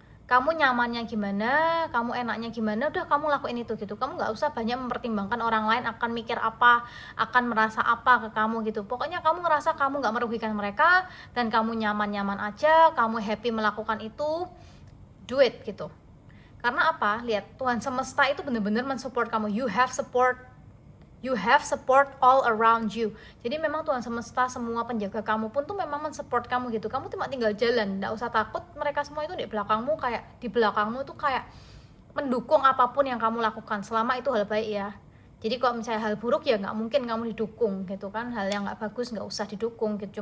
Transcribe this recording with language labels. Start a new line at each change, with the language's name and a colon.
Indonesian: Kamu nyamannya gimana, kamu enaknya gimana, udah kamu lakuin itu gitu. Kamu nggak usah banyak mempertimbangkan orang lain akan mikir apa, akan merasa apa ke kamu gitu. Pokoknya kamu ngerasa kamu nggak merugikan mereka dan kamu nyaman-nyaman aja, kamu happy melakukan itu,
English: do it
Indonesian: gitu. Karena apa? Lihat, Tuhan semesta itu benar-benar mensupport kamu.
English: You have support You have support all around you.
Indonesian: Jadi memang Tuhan semesta, semua penjaga kamu pun tuh memang mensupport kamu gitu. Kamu cuma tinggal jalan, nggak usah takut. Mereka semua itu di belakangmu tuh kayak mendukung apapun yang kamu lakukan, selama itu hal baik ya. Jadi kalau misalnya hal buruk ya nggak mungkin kamu didukung gitu kan. Hal yang nggak bagus nggak usah didukung gitu.